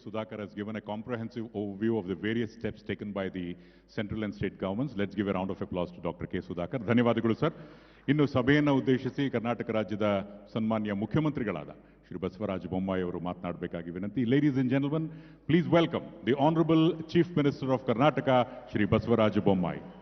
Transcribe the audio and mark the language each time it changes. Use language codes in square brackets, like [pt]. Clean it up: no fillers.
[en] Sudhakar has given a comprehensive overview of the various steps taken by the central and state governments. Let's give a round of applause to Dr. [kn] K. Sudhakar. ಧನ್ಯವಾದಗಳು sir. ಇನ್ನು ಸಭೆಯನ್ನು ಉದ್ದೇಶಿಸಿ ಕರ್ನಾಟಕ ರಾಜ್ಯದ ಸನ್ಮಾನ್ಯ ಮುಖ್ಯಮಂತ್ರಿಗಳಾದ ಶ್ರೀ ಬಸವರಾಜ ಬೊಮ್ಮಾಯಿ ಅವರು ಮಾತನಾಡಬೇಕಾಗಿ ವಿನಂತಿ. [en] Ladies and gentlemen, please welcome the Honorable Chief Minister of Karnataka, Shri Basavaraj Bommai.